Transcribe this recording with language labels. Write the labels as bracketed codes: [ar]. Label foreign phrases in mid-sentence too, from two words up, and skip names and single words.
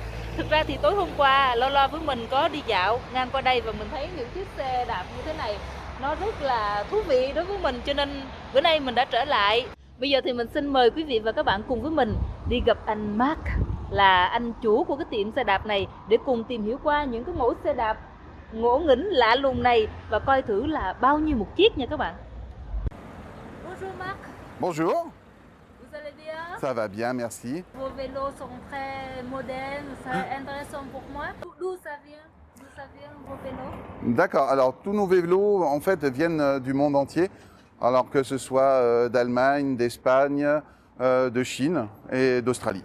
[vi] Thực ra thì tối hôm qua Lola với mình có đi dạo ngang qua đây và mình thấy những chiếc xe đạp như thế này nó rất là thú vị đối với mình, cho nên bữa nay mình đã trở lại. Bây giờ thì mình xin mời quý vị và các bạn cùng với mình đi gặp anh Mark, là anh chủ của cái tiệm xe đạp này, để cùng tìm hiểu qua những cái mẫu xe đạp ngộ nghĩnh lạ lùng này và coi thử là bao nhiêu một chiếc nha các bạn. [fr] Bonjour Marc. Bonjour, Vous allez bien? ça va bien, merci. Vos vélos sont très modernes, c'est intéressant pour moi. D'où ça vient? D'où ça vient vos vélos? D'accord, alors tous nos vélos en fait viennent du monde entier, alors que ce soit d'Allemagne, d'Espagne, de Chine et d'Australie.